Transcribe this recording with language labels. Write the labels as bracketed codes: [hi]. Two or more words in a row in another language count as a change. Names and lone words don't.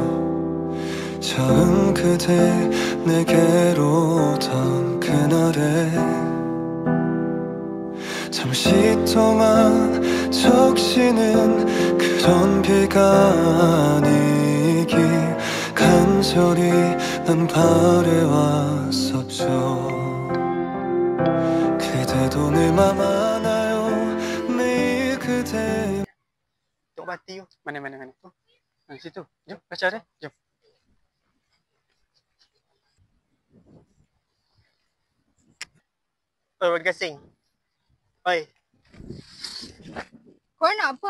[ko] 처음 그대 내게로 오던 그날에 잠시 동안 적시는 그런 비가 아니길 간절히 난 바래왔었죠. 그대도 내 맘 알아요. 매일 그대. [ms] Tok Bati tu. Mana. Tu. Situ. Jom baca dia. Jom. Warga Gasing. Oi, Kau nak apa?